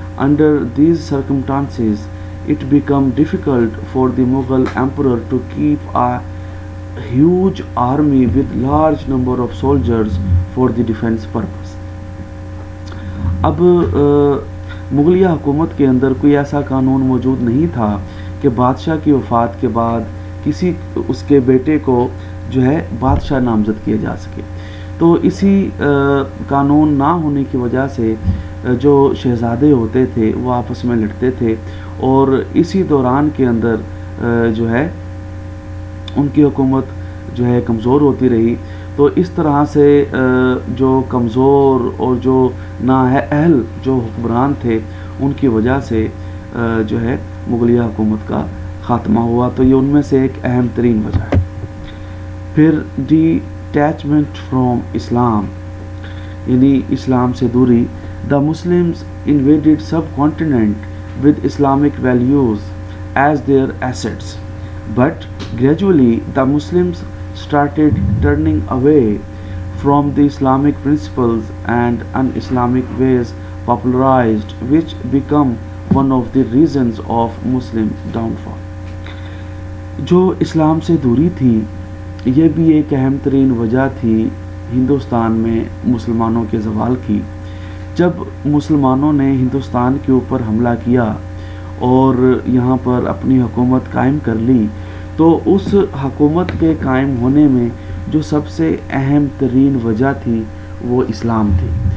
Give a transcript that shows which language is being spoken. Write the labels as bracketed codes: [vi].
[en] Under these circumstances, it became difficult for the Mughal emperor to keep a huge army with large number of soldiers for the defense purpose. [hi] अब मुगलिया हुकूमत के अंदर कोई ऐसा कानून मौजूद नहीं था कि बादशाह की वफ़ात के बाद किसी उसके बेटे को जो है बादशाह नामज़द किया जा सके. तो इसी कानून ना होने की वजह से जो शहज़ादे होते थे वो आपस में लड़ते थे और इसी दौरान के अंदर जो है उनकी हुकूमत जो है कमज़ोर होती रही. तो इस तरह से जो कमज़ोर और जो नाअहल जो हुक्मरान थे उनकी वजह से जो है मुगलिया हुकूमत का ख़ात्मा हुआ. तो ये उनमें से एक अहम तरीन वजह है. फिर [en] detachment from Islam [hi] यानी इस्लाम से दूरी. [en] The Muslims invaded subcontinent with Islamic values as their assets, but gradually the Muslims started turning away from the Islamic principles and un-Islamic ways popularized, which become one of the reasons of Muslim downfall. [hi] जो इस्लाम से दूरी थी ये भी एक अहम तरीन वजह थी हिंदुस्तान में मुसलमानों के ज़वाल की. जब मुसलमानों ने हिंदुस्तान के ऊपर हमला किया और यहाँ पर अपनी हुकूमत कायम कर ली तो उस हुकूमत के कायम होने में जो सबसे अहम तरीन वजह थी वो इस्लाम थी.